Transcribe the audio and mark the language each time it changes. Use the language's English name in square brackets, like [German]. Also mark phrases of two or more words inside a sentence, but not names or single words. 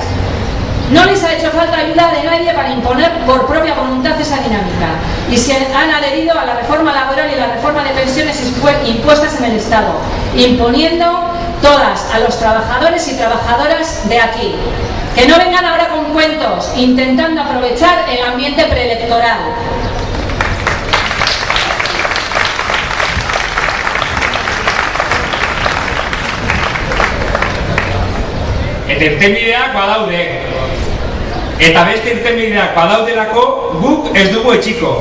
[Spanish] No les ha hecho falta ayuda de nadie para imponer por propia voluntad esa dinámica y se han adherido a la reforma laboral y la reforma de pensiones impuestas en el Estado, imponiendo todas a los trabajadores y trabajadoras de aquí. Que no vengan ahora con cuentos, intentando aprovechar el ambiente preelectoral. [Basque] Eta irtenbideak badaude. Eta beste irtenbideak badaudelako guk ez dugu etxiko.